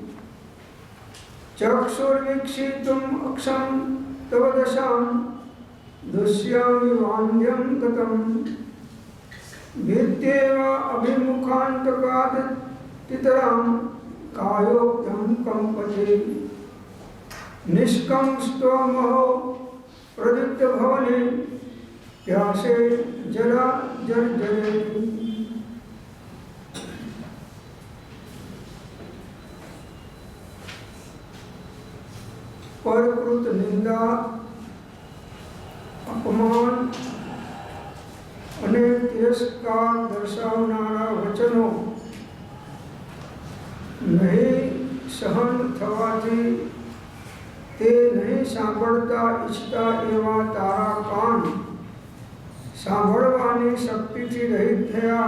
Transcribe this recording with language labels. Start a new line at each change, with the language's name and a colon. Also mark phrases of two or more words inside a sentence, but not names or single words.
Sanskrit: चक्षुर्वीक्षितुम् अक्षं तव दशां दृश्यामि वान्ध्यं गतं भित्तेव अभिमुखान्तकात् तितरां कायोक्तं कम्पते निष्कंस्तमहो प्रदीप्तभवने प्यासे जरा जर्जरे।
Gujarati: પરકૃત નિંદા અપમાન અને તિરસ્કાર દર્શાવનારા વચનો નહીં સહન થવાથી તે નહીં સાંભળતા ઈચ્છતા એવા તારા કાન સાંભળવાની શક્તિથી રહિત થયા।